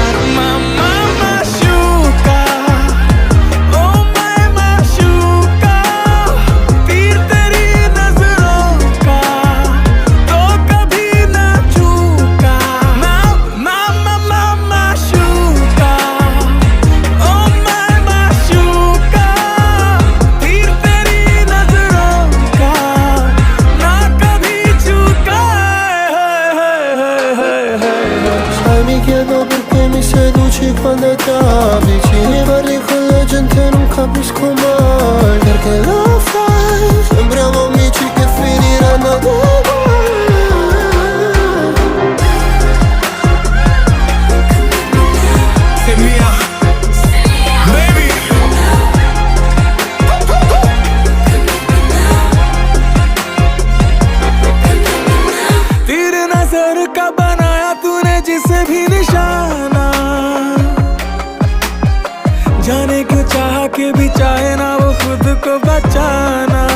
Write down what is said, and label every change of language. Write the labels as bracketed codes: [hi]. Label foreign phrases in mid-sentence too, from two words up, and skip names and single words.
[hi] मामा माशूका, ओ मैं माशूका, तीर तेरी नजरों का तो कभी ना चूका। मामा माशूका, ओ मैं माशूका, तीर तेरी नजरों का ना कभी चूका। [it] Sai mi chiedo perché mi seduci quando è tardi. Ci parli con la gente non capisco mai perché lo fai. Sembriamo amici che finiranno ad Say mia, baby. [hi] तीर नजर का बनाया तूने जिसे भी निशाना, जाने क्यों चाह के भी चाहे ना वो खुद को बचाना।